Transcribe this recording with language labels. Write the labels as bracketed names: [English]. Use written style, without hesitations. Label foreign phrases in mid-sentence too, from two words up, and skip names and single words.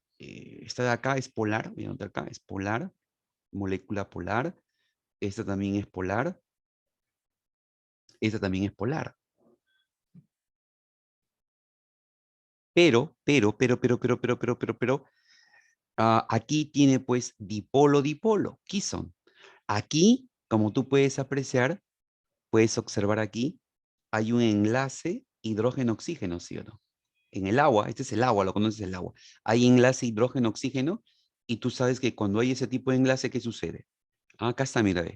[Spanish] Esta de acá es polar, voy a anotar acá, es polar, molécula polar. Esta también es polar. Esta también es polar. Pero, aquí tiene pues dipolo-dipolo. Quison. Aquí, como tú puedes apreciar, puedes observar aquí, hay un enlace hidrógeno-oxígeno, ¿sí o no? En el agua, este es el agua, lo conoces el agua. Hay enlace hidrógeno-oxígeno y tú sabes que cuando hay ese tipo de enlace, ¿qué sucede? Acá está, mira, ve.